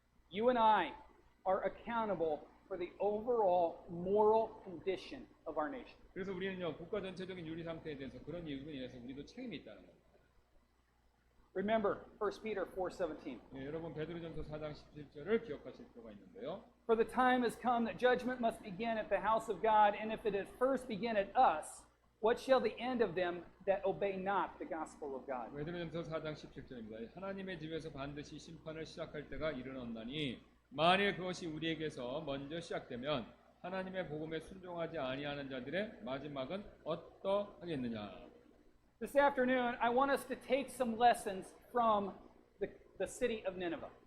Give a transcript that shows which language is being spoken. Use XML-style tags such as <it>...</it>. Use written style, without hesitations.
<en>You and I are accountable for the overall moral condition of our nation.</en> <ko>그래서 우리는요 국가 전체적인 윤리 상태에 대해서 그런 이유로 인해서 우리도 책임이 있다는 겁니다.</ko> <en>Remember 1 Peter 4:17.</en> <ko>예, 여러분 베드로전서 4장 17절을 기억하실 필요가 있는데요.</ko> <en>For the time has come that judgment must begin at the house of God, and if it is first begin at us, what shall the end of them that obey not the gospel of God?</en> <ko>베드로전서 4장 17절입니다. 하나님의 집에서 반드시 심판을 시작할 때가 이르렀나니 만일 그것이 우리에게서 먼저 시작되면 하나님의 복음에 순종하지 아니하는 자들의 마지막은 어떠하겠느냐.</ko> <en>This afternoon, I want us to take some lessons from the city of Nineveh.</en>